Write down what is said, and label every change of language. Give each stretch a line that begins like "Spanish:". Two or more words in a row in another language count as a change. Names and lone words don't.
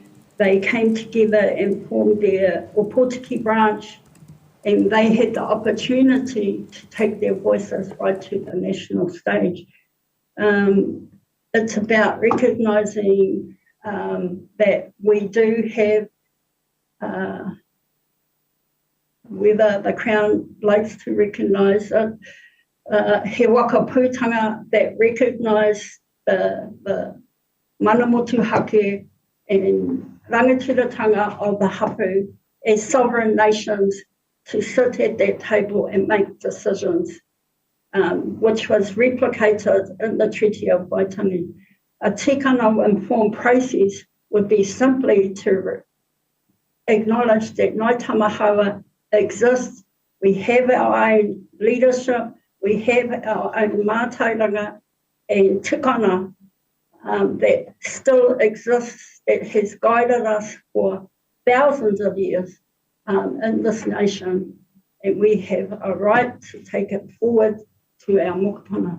English: They came together and formed their Opotiki branch, and they had the opportunity to take their voices right to the national stage. It's about recognising that we do have, whether the Crown likes to recognise it,
Māori: he waka pūtanga
English: that recognise the
Māori: mana motuhake
English: and rangatiratanga of the hapu as sovereign nations to sit at that table and make decisions, which was replicated in the Treaty of Waitangi. A tikana informed process would be simply to acknowledge that Ngāi Tamahaua exists, we have our own leadership, we have our own mātauranga and tikana that still exists, that has guided us for thousands of years in this nation, and we have a right to take it forward to our mokopuna.